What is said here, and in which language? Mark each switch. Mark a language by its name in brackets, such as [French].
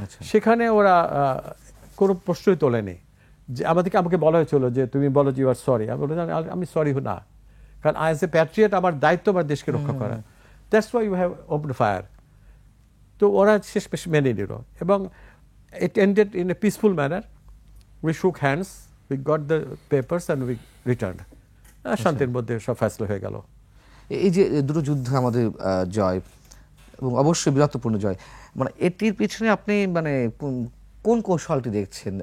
[Bangla] সেখানে ওরা কোনো প্রশ্নই তোলেনি। যে আমাকে বলা হয়েছিল যে তুমি বলো যে [English] You are sorry. [Bangla] আমি বললাম আমি সরি না, কারণ অ্যাজ এ প্যাট্রিয়ট আমার দায়িত্ব আমার দেশকে রক্ষা করা, [English] That's why you have open fire. [Bangla] তো ওরা শেষ মেনে নিল এবং [English] it ended in a peaceful manner. We shook hands, we got the papers and we returned. [Bangla] শান্তির মধ্যে সব ফয়সলা হয়ে গেল। এই যে দুটো যুদ্ধ আমাদের জয় এবং অবশ্যই বীরত্বপূর্ণ জয়, মানে এটির পিছনে আপনি মানে কোন কৌশলটি দেখছেন?